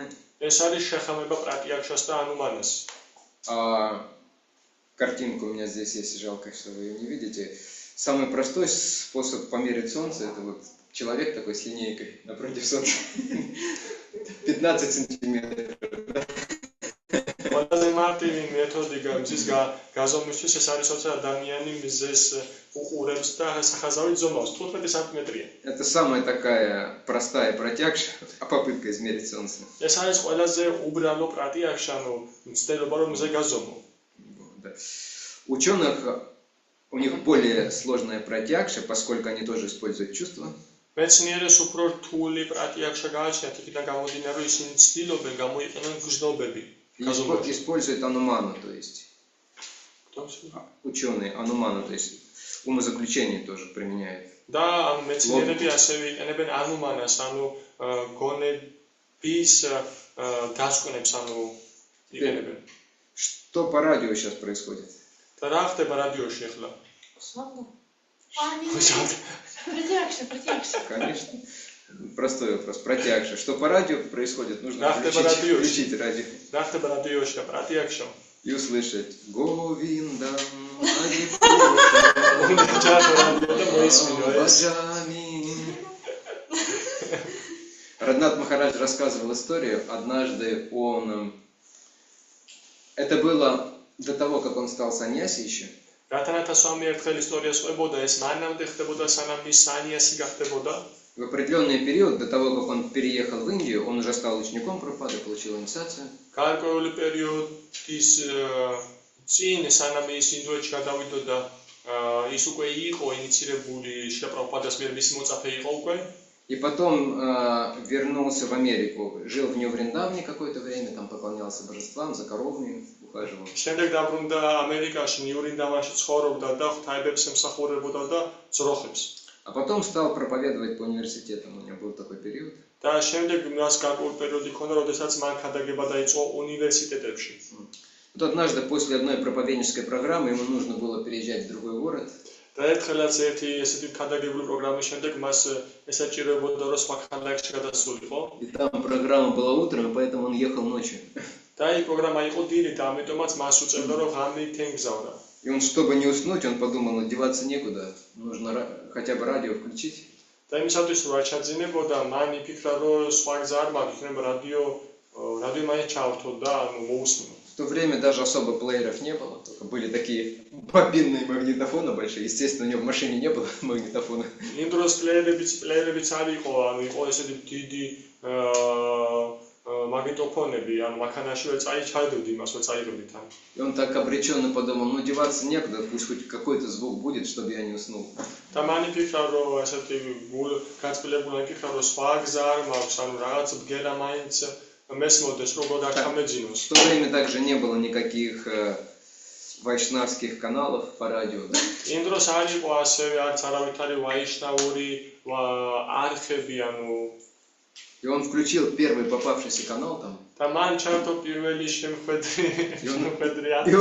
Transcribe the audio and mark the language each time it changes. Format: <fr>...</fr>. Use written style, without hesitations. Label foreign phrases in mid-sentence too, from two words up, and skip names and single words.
<ka>ეს არის შეხამება პრატიაქშას და ანუმანას.</ka> <ru>Картинка у меня здесь есть, жалко, что вы ее не видите. Самый простой способ померить Солнце, это вот человек такой с линейкой напротив Солнца. 15 сантиметров.</ru> <ka>ყველაზე მარტივი მეთოდი მზის გაზომვისთვის ეს არის, როცა ადამიანი მზეს უყურებს და სახაზავით ზომავს 15 სანტიმეტრია.</ka> <ru>Это самая такая простая протягша, попытка измерить Солнце.</ru> <ka>ეს არის ყველაზე უბრალო პრატიაქშა, ანუ მცდელობა რომ მზე გაზომო.</ka> <ru>Да. Ученых, у них более сложная протягша, поскольку они тоже используют чувства.</ru> <ka>მეცნიერებს უფრო რთული პრატიაქშა გააჩნიათ, იქიდან გამომდინარე, რომ ისინი ცდილობენ გამოიყენონ გრძნობები.</ka> <ru>Используют ануману, то есть. Ученые ануману, то есть умозаключение тоже применяют.</ru> <ka>და ამ მეცნიერები ასევე იყენებენ ანუმანას, ანუ გონების დასკვნებს, ანუ იყენებენ.</ka> <ru>Что по радио сейчас происходит?</ru> <ka>და რა ხდება რადიოში ახლა?</ka> <ru>Протягша. Конечно. Простой вопрос. Протягша. Что по радио происходит? Нужно включить радио.</ru> <ka>რა ხდება რადიოში და პრატიაქშა?</ka> <ru>И услышать Говиндам Раднат Махарадж рассказывал историю. Однажды это было до того, как он стал саньяси еще.</ru> <ka>რატანათა სვამი ერთხელ ისტორიას ყვებოდა, ეს მანამდე ხდებოდა, სანამ ის სანიასი გახდებოდა.</ka> <ru>В определенный период, до того, как он переехал в Индию, он уже стал учеником Прабхупады, получил инициацию.</ru> <ka>გარკვეული პერიოდის წინ, сანამ ის ინდოეთში გადავიდოდა, ის უკვე იყო ინიცირებული შრილა პრაბჰუპადას მიერ, მისი მოწაფე იყო უკვე.</ka> <ru>И потом вернулся в Америку, жил в Нью-Вриндавне какое-то время, там поклонялся божествам, за коровами ухаживал.</ru> <ka>შემდეგ დაბრუნდა ამერიკაში, ნიუ-ვრინდავანში ცხოვრობდა და ღვთაებებს ემსახურებოდა და ძროხებს.</ka> <ru>А потом стал проповедовать по университетам, у него был такой период.</ru> <ka>და შემდეგ მას გარკვეული პერიოდი ჰქონდა, როდესაც მან ქადაგება დაიწყო უნივერსიტეტებში.</ka> <ru>Вот однажды после одной проповеднической программы ему нужно было переезжать в другой город.</ru> <ka>და ერთხელაც ერთი ესეთი ქადაგებული პროგრამის შემდეგ მას ესაჭიროებოდა, რომ სხვა ქალაქში გადასულიყო.</ka> <ru>И там программа была утром, и поэтому он ехал ночью.</ru> <ka>და ის პროგრამა იყო დილით, ამიტომაც მას უწევდა, რომ ღამით ემგზავრა.</ka> <ru>И он, чтобы не уснуть, он подумал, деваться некуда, нужно хотя бы радио включить.</ru> <ka>და იმისათვის რომ არ ჩაძინებოდა, ман იფიქრა, რომ სხვა გზა არ მაქვს, იქნება რადიო მაინც ჩავრთო და ანუ მოусმინო.</ka> <ru>В то время даже особо плееров не было, только были такие бобинные магнитофоны большие. Естественно, у него в машине не было магнитофона.</ru> <ka>იმ დროს პლეიერებიც არ იყო, ანუ იყო ესეთი დიდი магнитофонები, ანუ მანქანაშივე ჩაიდოდი იმას, რომ წაიღებდით ამ.</ka> <ru>И он так обреченно подумал, ну деваться некуда, пусть хоть какой-то звук будет, чтобы я не уснул.</ru> <ka>და მან იფიქრა, რომ ესეთი გულგაწმულებულად იფიქრა, რომ სხვა გზა არ მაქვს, ანუ რაღაც ბგერა მაინც მესმოდეს, როგორ არ ჩამეძინოს.</ka> <ru>В то время также не было никаких вайшнавских каналов по радио. Да?</ru> <ka>იმ დროს არ იყო ასევე არც არავითარი ვაიშნაური არხები, ანუ</ka> <ru>И он включил первый попавшийся канал там.</ru> <ka>და მან ჩართო პირველი შემხედრი</ka>